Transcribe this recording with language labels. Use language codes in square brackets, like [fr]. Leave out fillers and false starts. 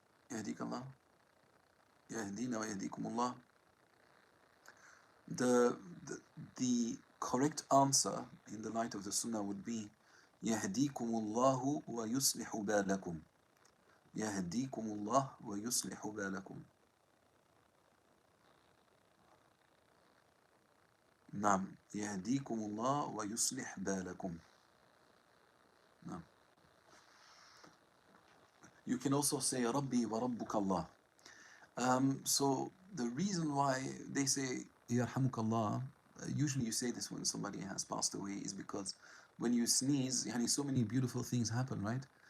[ar] يهديك الله يهدينا ويهديكم الله. [en] The, the the correct answer in the light of the Sunnah would be [ar] يهديكم الله ويصلح بالكم. يهديكم الله ويصلح بالكم. نعم يهديكم الله ويصلح بالكم. نعم. [en] You can also say [ar] ربي وربك الله. [en] So the reason why they say Yarhamukallah, usually you say this when somebody has passed away, is because when you sneeze, yani so many beautiful things happen, right?